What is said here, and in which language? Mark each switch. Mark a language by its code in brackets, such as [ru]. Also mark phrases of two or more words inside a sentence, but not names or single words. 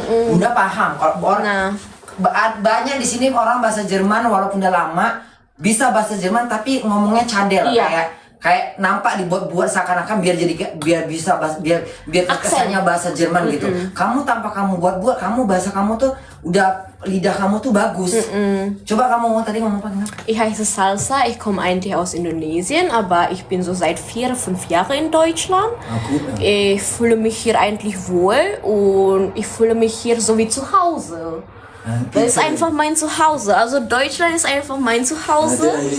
[id] Bunda paham kalau orang banyak di sini orang bahasa Jerman walaupun udah lama bisa bahasa Jerman tapi ngomongnya cadel. Kayak nampak dibuat-buat seakan-akan biar kesannya bahasa Jerman gitu. Kamu tanpa kamu buat-buat, bahasa kamu tuh udah lidah kamu tuh bagus. Coba kamu tadi ngomong apa? [de] Ich heiße Salsa, ich komme eigentlich aus Indonesien, aber ich bin so seit 4-5 Jahren in Deutschland. Ich fühle mich hier eigentlich wohl und ich fühle mich hier so wie zu Hause. Das ist einfach mein Zuhause. Also Deutschland ist einfach mein Zuhause.